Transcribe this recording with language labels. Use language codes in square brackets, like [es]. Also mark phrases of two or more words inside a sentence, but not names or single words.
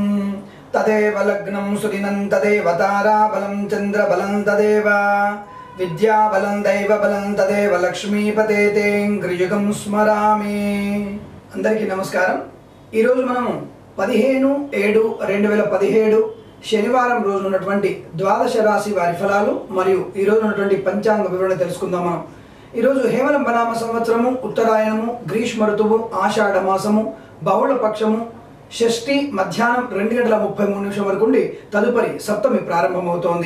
[sa] तदेव लग्नं सुदिनं तदेव ताराबलं चन्द्रबलं तदेव विद्याबलं दैवबलं तदेव लक्ष्मीपते तेऽङ्घ्रियुगं स्मरामि। [te] అందరికీ నమస్కారం। ఈ రోజు మనము 15/7/2017 శనివారం రోజు ఉన్నటువంటి ద్వాదశ రాశి వారి ఫలాలు మరియు ఈ రోజు ఉన్నటువంటి పంచాంగ వివరణ తెలుసుకుందాం మనం। ఈ రోజు హేమలంబనామ సంవత్సరము, ఉత్తరాయణము, గ్రీష్మ ఋతువు, ఆషాఢ మాసము, బహుళ పక్షము, షష్ఠి మధ్యాహ్నం 2:33 వరకు ఉండి తదుపరి సప్తమి ప్రారంభమవుతోంది।